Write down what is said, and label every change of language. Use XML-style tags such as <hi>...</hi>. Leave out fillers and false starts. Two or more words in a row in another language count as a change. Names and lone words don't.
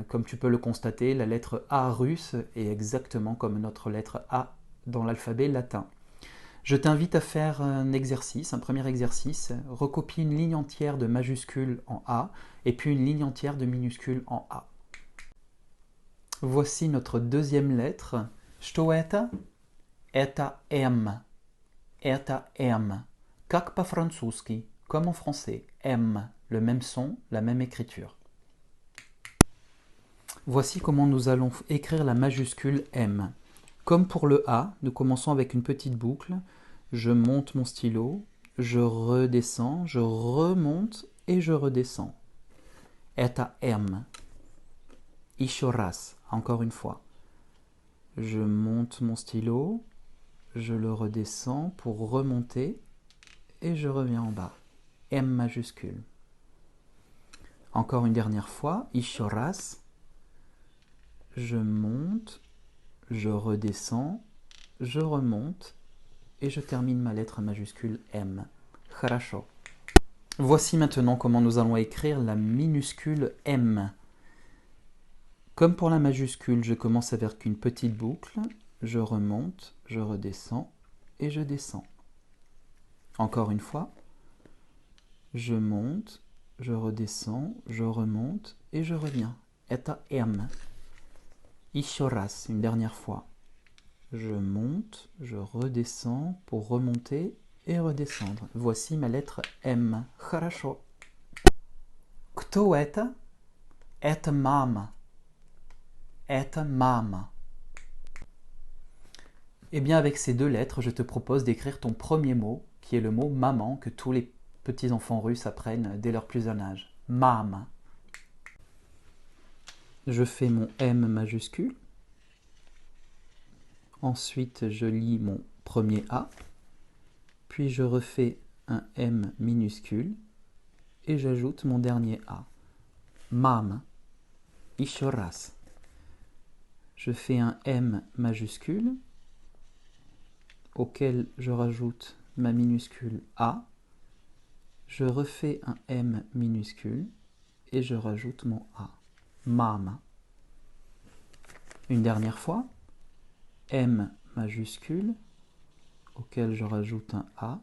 <fr>Comme tu peux le constater, la lettre A russe est exactement comme notre lettre A dans l'alphabet latin. Je t'invite à faire un exercice, un premier exercice. Recopie une ligne entière de majuscules en A et puis une ligne entière de minuscules en A. Voici notre deuxième lettre.</fr> <ru>Что это? Это M. Это M. Как по-французски,</ru> <fr>comme en français. M. Le même son, la même écriture. Voici comment nous allons écrire la majuscule M. Comme pour le A, nous commençons avec une petite boucle. Je monte mon stylo, je redescends, je remonte et je redescends.</fr> <ru>Это M. Еще раз,</ru> <fr>encore une fois. Je monte mon stylo, je le redescends pour remonter et je reviens en bas. M majuscule. Encore une dernière fois.</fr> <ru>Еще раз.</ru> <fr>Je monte, je redescends, je remonte et je termine ma lettre majuscule M.</fr> <ru>Хорошо.</ru> <fr>Voici maintenant comment nous allons écrire la minuscule M. Comme pour la majuscule, je commence avec une petite boucle, je remonte, je redescends et je descends. Encore une fois, je monte, je redescends, je remonte et je reviens.</fr> <ru>Это M. Еще раз,</ru> <fr>une dernière fois. Je monte, je redescends pour remonter et redescendre. Voici ma lettre M.</fr> <ru>Хорошо. Кто это? Это мама. Это мама.</ru> <fr>Eh bien, avec ces deux lettres, je te propose d'écrire ton premier mot, qui est le mot maman, que tous les petits enfants russes apprennent dès leur plus jeune âge. Mama. Je fais mon M majuscule. Ensuite, je lis mon premier A. Puis je refais un M minuscule. Et j'ajoute mon dernier A.</fr> <ru>Mama. Еще раз.</ru> <fr>je fais un M majuscule auquel je rajoute ma minuscule A. Je refais un M minuscule et je rajoute mon A. Mama. Une dernière fois, M majuscule auquel je rajoute un A.</fr>